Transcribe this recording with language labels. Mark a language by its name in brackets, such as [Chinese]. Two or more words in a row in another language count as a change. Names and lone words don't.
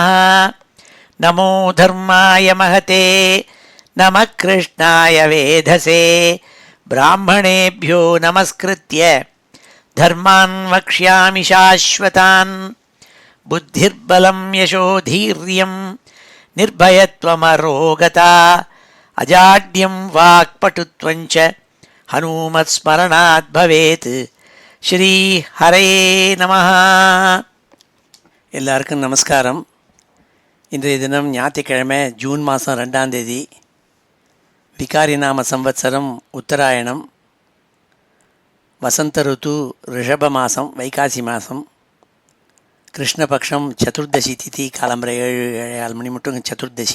[Sanskrit] नमो धर्माय महते नमः कृष्णाय वेधसे ब्राह्मणेभ्यो नमस्कृत्य धर्मान् वक्ष्यामि शाश्वतान्। बुद्धिर्बलं यशोधीर्यं निर्भयत्वमरोगता अजाड्यं वाक्पटुत्वं च हनुमत्स्मरणात् भवेत्। श्री हरये நமः. [Tamil] எல்லாருக்கும் நமஸ்காரம். இன்றைய தினம் ஞாயிற்றுக்கிழமை ஜூன் மாதம் 2ஆம் தேதி. விகாரி நாம சம்வத்சரம் உத்தராயணம். வசந்த ருத்து ரிஷப மாதம் வைகாசி மாதம். கிருஷ்ணபக்ஷம் சதுர்தசி திதி காலம்பரை 7-7:15 மணி மட்டும் சதுர்தசி.